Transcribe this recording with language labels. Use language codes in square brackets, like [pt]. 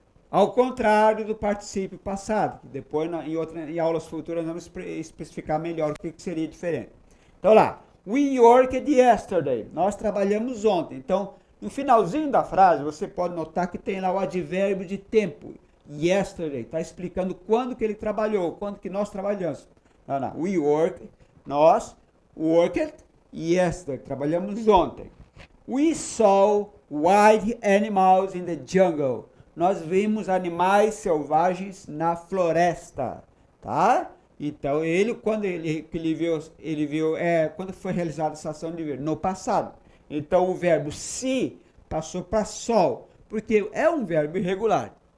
[pt] Ao contrário do particípio passado, que depois em aulas futuras vamos especificar melhor o que seria diferente. Então lá, [en] we worked yesterday, [pt] nós trabalhamos ontem. Então, No finalzinho da frase, você pode notar que tem lá o advérbio de tempo. Yesterday. Está explicando quando que ele trabalhou, quando que nós trabalhamos. Não, não. [en] We work, nós worked yesterday. [pt] Trabalhamos ontem. [en] We saw wild animals in the jungle. [pt] Nós vimos animais selvagens na floresta, tá? Então quando ele viu quando foi realizada essa ação de ver no passado. Então o verbo se passou para sol, porque é um verbo irregular.